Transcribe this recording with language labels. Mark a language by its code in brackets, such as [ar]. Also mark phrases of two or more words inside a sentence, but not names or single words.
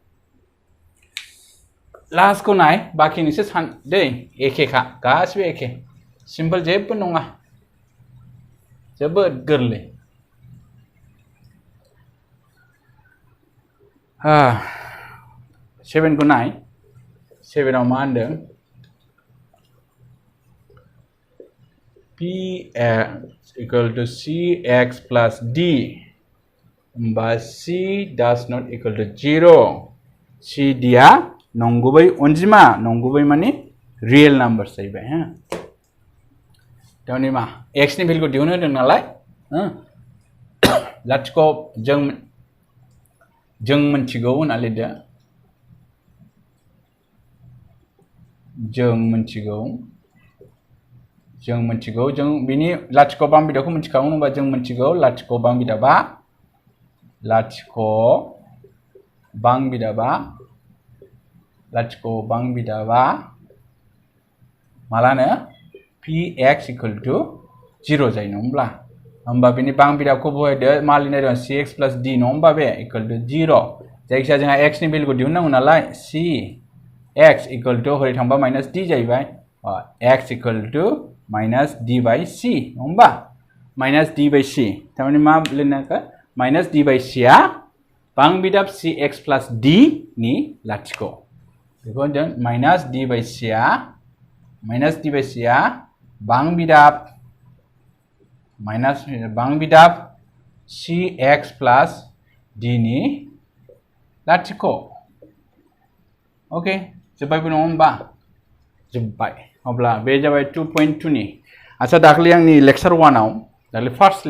[brx] लास्ट को नाय बाखि नोंसोर सान दै एखेखा गासिबो एखे सिम्पल जेबो नङा जोबोद गोरलै 7 को नाय 7 आव मा होनदों [en] px equal to cx plus d [brx] होमबा [en] c does not equal to 0 [brx] c d आ नंगुबै अनजिमा नंगुबै माने [en] real number [brx] जाहैबाय हो तारमाने मा x नि भेल्युखौ दिहुननो होदों नालाय हो लाथिख' जों मोनथिगौ होनना लिरदो जों मोनथिगौ जों बिनि लाथिख' बां बिदाबखौ मोनथिखागौ होनबा जों मोनथिगौ लाथिख' बां बिदाबा मालानो [en] px equal to 0 [brx] जायो नङा होमब्ला होमबा बिनि बां बिदाबखौ बहायदो मा लिरनाय दं [en] cx plus d [brx] नङा होमबा बे [en] equal to 0 [brx] जायखिजाया जोंहा x नि भेल्युखौ दिहुननांगौ नालाय [en] cx equal to [brx] हरै थांबा [en] minus d [brx] जाहैबाय [en] x equal to minus d by c [brx] नङा होमबा [en] minus d by c [brx] तारमाने मा लिरनांगौ [en] minus d by c [brx] आ बां बिदाब [en] cx plus d [brx] नि लाथिख' बेखौ होनदों [en] minus d by c [brx] आ बां बिदाब [en] cx plus d [brx] नि लाथिख' ओके जोब्बायबो नङा होमबा जोब्बाय अब्ला बे जाबाय 2.2 नि आच्छा दाखलि आंनि लेक्चार 1 आव दाखलि [en] first lecture